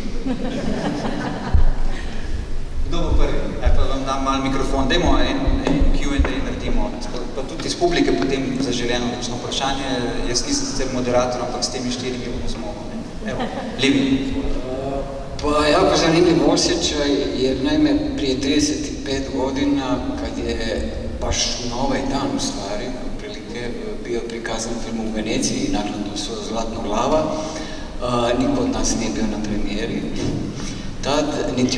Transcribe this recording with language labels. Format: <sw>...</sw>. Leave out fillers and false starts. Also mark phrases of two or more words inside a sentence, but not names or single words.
<sl>Kdo bo prvi? Pa vam dam malo mikrofon, dajmo en Q&A naredimo, pa tudi iz publike potem zaželjeno kakšno vprašanje. Jaz nisem sicer moderator, ampak s temi 4 bomo zmogli. Evo, Livi.</sl> <hr>Pa jako zanimljiv osjećaj, jer naime prije 35 godina, kad je baš na ovaj dan u stvari, otprilike, bio prikazan film u Veneciji i nakladno su Zlatna glava, niko od nas nije bio na premijeri tad, niti</hr>